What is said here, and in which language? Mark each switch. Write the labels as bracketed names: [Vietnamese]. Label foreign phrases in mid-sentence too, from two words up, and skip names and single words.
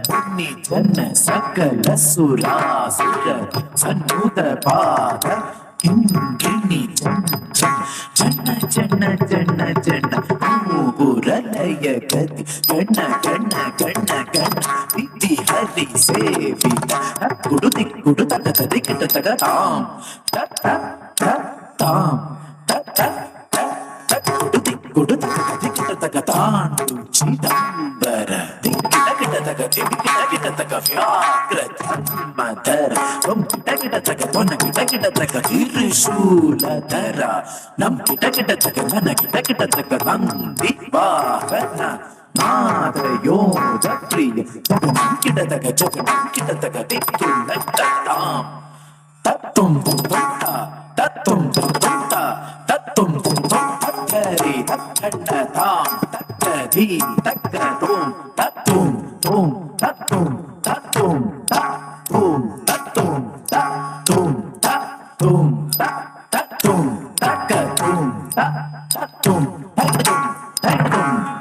[Sanskrit] ಜನ ಸಕಲ ಸುರಾಸುರ ಸನ್ನುತ ಪಾದ ಕಿಂಗಿಣಿ ಜನ ಜನ ಜನ ಜನ ಮೂಗುರಲಯ ಗತಿ ಗಣ ಗಣ ಗಣ ಗಣ ವಿಧಿ ಹರಿ ಸೇವಿತ ಕುಡು ದಿಕ್ಕುಡು ತಗ ತದಿಕಿಟ ತಗ ತಾಂ ತತ್ತ ತಾಂ ತತ್ತ ಕುಡು ದಿಕ್ಕುಡು ತಗ ತದಿಕಿಟ ತಗ ತಾಂಡು ಚಿದಂಬರ ದಿಕ್ಕಿಟ ಕಿಟ ತಗ ದಿಕ್ಕಿಟ ಕಿಟ ತಗ ವ್ಯಾಘ್ರ ಧರ್ಮಧರ ತ್ವಂ ಕಿಟ ಕಿಟ ತಗ ತ್ವನ ಕಿಟ ಕಿಟ ತಗ ತ್ರಿಶೂಲಧರ ನಂ ಕಿಟ ಕಿಟ ತಗ ನನ ಕಿಟ ಕಿಟ ತಗ ನಂದಿ ವಾಹನ ನಾದ ಯೋಧ ಪ್ರಿಯ ತಗ ನಂ ಕಿಟ ತಗ ಜಗ ನಂ ಕಿಟ ತಗ ದಿಕ್ಕು ನಟ್ಟ ತಾಂ ತತ್ತುಂ ತುಂತ ತತ್ತುಂ ತುಂತ ತತ್ತುಂ ತುಂತ ತತ್ತರಿ ತತ್ತಣ್ಣ ತಾಂ ತತ್ತ ಧೀ ತಕ್ಕ ತೋಂ ತತ್ತುಂ ತೋಂ ತತ್ತುಂ ತತ್ತುಂ ತತ್ತುಂ ತತ್ತುಂ ತತ್ತುಂ ತತ್ತುಂ ತತ್ತುಂ ತಕ್ಕ ತೋಂ ತತ್ತುಂ ತತ್ತುಂ ತತ್ತುಂ